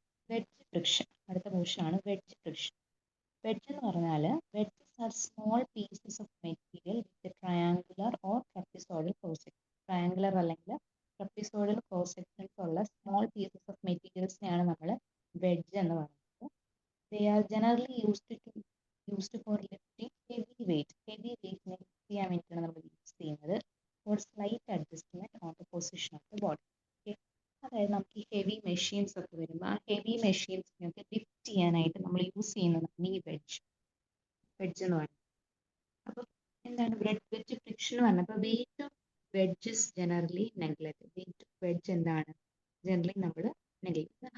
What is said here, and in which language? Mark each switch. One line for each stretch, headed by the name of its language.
Malayalam: Wedge friction, അടുത്ത portion ആണ് wedge friction. Wedge എന്ന് പറഞ്ഞാൽ
English: Wedges are small pieces of material with triangular or trapezoidal cross section.
Malayalam: Triangular അല്ലെങ്കിൽ trapezoidal cross sections ഉള്ള small pieces of മെറ്റീരിയൽസിനെയാണ് നമ്മൾ wedge എന്ന് പറയുന്നത്.
English: They are generally used for lifting heavy weight. Heavy weight lift
Malayalam: ചെയ്യാൻ വേണ്ടിയിട്ടാണ് നമ്മൾ use ചെയ്യുന്നത്.
English: For slight adjustment on the position of the body. Okay.
Malayalam: അതായത് നമുക്ക് ഈ ഹെവി മെഷീൻസ് ഒക്കെ വരുമ്പോൾ ആ ഹെവി മെഷീൻസിനൊക്കെ ലിഫ്റ്റ് ചെയ്യാനായിട്ട് നമ്മൾ യൂസ് ചെയ്യുന്നതാണ് ഈ വെഡ്ജ് എന്ന് പറയുന്നത്. അപ്പോൾ എന്താണ് വെഡ്ജ് ഫ്രിക്ഷൻ എന്ന് പറഞ്ഞത്? അപ്പോൾ
English: Weight of wedges generally neglect.
Malayalam: Weight of wedge എന്താണ്? ജനറലി നമ്മൾ നെഗ്ലക്ട്.